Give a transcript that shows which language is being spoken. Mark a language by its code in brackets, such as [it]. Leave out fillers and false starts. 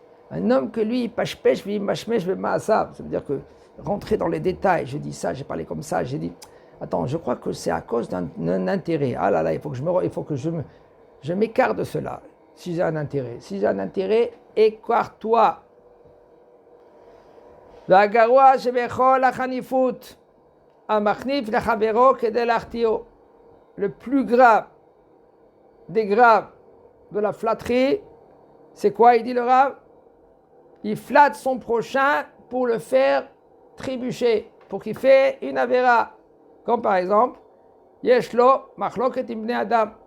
[fr] Un homme que lui, pêche, machmech, ça veut dire que rentrer dans les détails, j'ai dit ça, j'ai parlé comme ça, j'ai dit, attends, je crois que c'est à cause d'un intérêt. Ah là là, il faut que je m'écarte de cela, si j'ai un intérêt. Si j'ai un intérêt, écarte-toi. [he] והגרוע שבכל החניפות, המחניף לחברו כדי להחטיאו. [fr] Le plus grave des graves de la flatterie, c'est quoi? Il dit le Rav, il flatte son prochain pour le faire trébucher, pour qu'il fait une avéra. Comme par exemple, [he] Yeshlo machloket im bnei adam.